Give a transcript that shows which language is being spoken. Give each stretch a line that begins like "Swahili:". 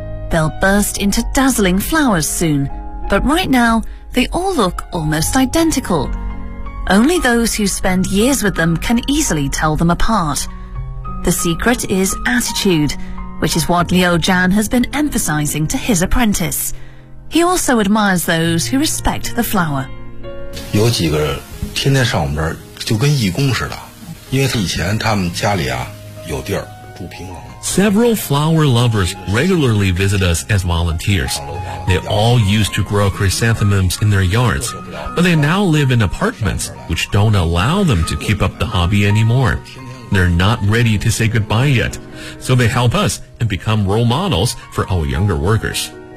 English: They'll burst into dazzling flowers soon, but right now, they all look almost identical. Only those who spend years with them can easily tell them apart. The secret is attitude. Which is what Liu Jian has been emphasizing to his apprentice. He also admires those who respect the flower.
Chinese: 有几个天天上我们这儿就跟义工似的，因为以前他们家里啊有地儿住平房。
English: Several flower lovers regularly visit us as volunteers. They all used to grow chrysanthemums in their yards, but they now live in apartments, which don't allow them to keep up the hobby anymore. They're not ready to say goodbye yet, so they help us and become role models for our younger workers.